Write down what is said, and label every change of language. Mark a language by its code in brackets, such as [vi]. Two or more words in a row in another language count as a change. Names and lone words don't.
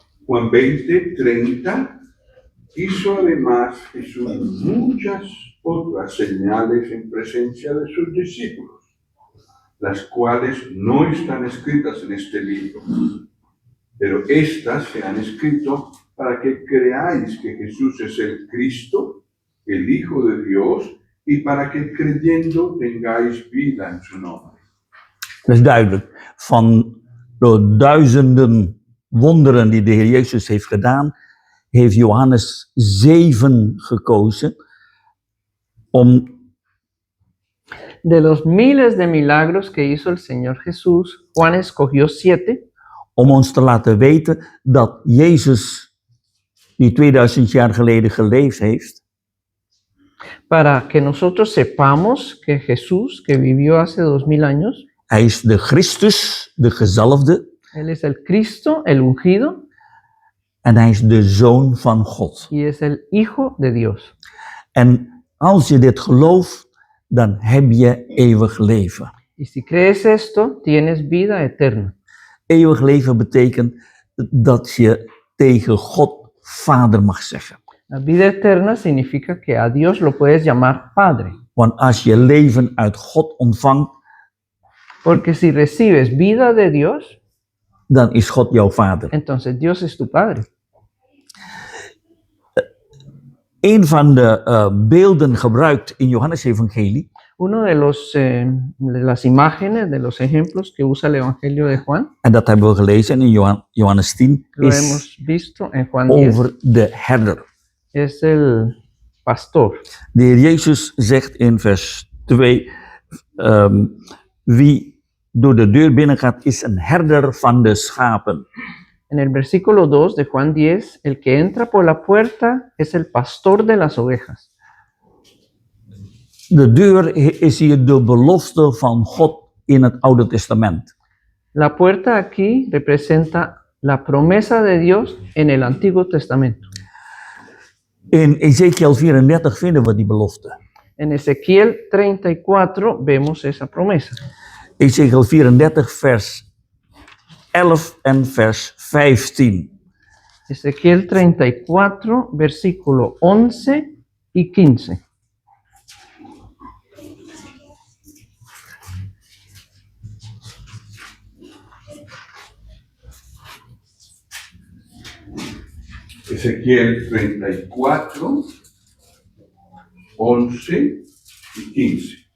[es] Juan 20:30, hizo además Jesús muchas otras señales en presencia de sus discípulos, las cuales no están escritas en este libro, pero estas se han escrito para que creáis que Jesús es el Cristo, el Hijo de Dios, y para que creyendo tengáis vida en su nombre. [nl] Dat is duidelijk. Van de duizenden wonderen die de Heer Jezus heeft gedaan, heeft Johannes 7 gekozen om [es] De los miles de milagros que hizo el Señor Jesús, Juan escogió 7 [nl] om ons te laten weten dat Jezus, die 2000 jaar geleden geleefd heeft, [es] para que nosotros sepamos que Jesús, que vivió hace 2000 años, [nl] hij is de Christus, de gezalfde, [es] Él es el Cristo, el ungido, [nl] en hij is de Zoon van God. [es] y es el Hijo de Dios. [nl] En als je dit gelooft, dan heb je eeuwig leven. [es] Y si crees esto, tienes vida eterna. [nl] Eeuwig leven betekent dat je tegen God Vader mag zeggen. [es] La vida eterna significa que a Dios lo puedes llamar Padre, [nl] Want als je leven uit God ontvangt, [es] porque si recibes vida de Dios, [nl] dan is God jouw Vader. [es] entonces Dios es tu Padre. [nl] Een van de beelden gebruikt in Johannes Evangelie [es] Uno de las imágenes, de los ejemplos que usa el Evangelio de Juan, [nl] en dat hebben we gelezen in Johannes 10, [es] lo [nl] is [es] hemos visto en Juan 10, [nl] over de herder. [es] es el pastor. [nl] De Heer Jezus zegt in vers 2, wie door de deur binnengaat is een herder van de schapen. [es] En el versículo 2 de Juan 10, el que entra por la puerta es el pastor de las ovejas. [nl] De deur is hier de belofte van God in het Oude Testament. [es] La puerta aquí representa la promesa de Dios en el Antiguo Testamento. [nl] In Ezekiel 34 vinden we die belofte. [es] En Ezequiel 34 vemos esa promesa. [nl] Ezekiel 34 vers 11 en vers 15. [es] Ezequiel 34, versículo 11 y 15. Ezequiel 34, 11 y 15.